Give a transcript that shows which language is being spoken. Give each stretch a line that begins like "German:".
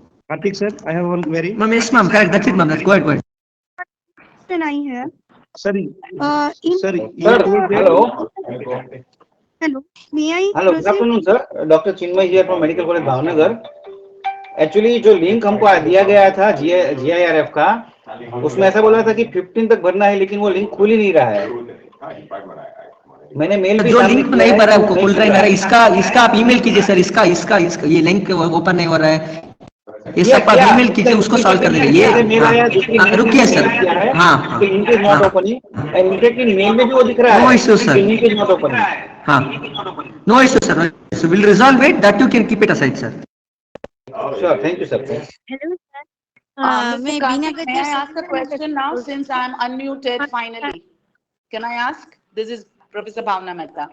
English: Karthik sir, I have one query. Ma'am, yes, ma'am. Correct. That's it, ma'am. Go ahead.
Hindi: नहीं है.
English: Sorry. Hello. Hello. May I? Hello. Good afternoon, sir. Dr. Chinmay here from Medical College Bhavnagar.
Hindi: Actually, जो link हमको दिया गया था GIRF का, उसमें ऐसा बोला था कि 15 तक भरना है, लेकिन वो लिंक खुल ही नहीं रहा है. मैंने मेल भी जो लिंक नहीं भरा है, खुल रहा है मेरा. इसका आप ईमेल कीजिए सर. इसका ये लिंक ओपन नहीं हो रहा है. ये सब आप ईमेल कीजिए, उसको सॉल्व कर देंगे. ये रुकिए सर. हाँ.
English: Link is not opening.
Hindi: In fact in male में भी वो दिख रहा है.
English: No issue sir. Link is not opening. हाँ. No issue sir. So we'll resolve it. That you can keep it aside, sir. Sure, thank you, sir. Hello, sir. Mr. Karthik, may I ask a question now since I'm unmuted finally? Can I ask? This is Professor Bhavna Mehta.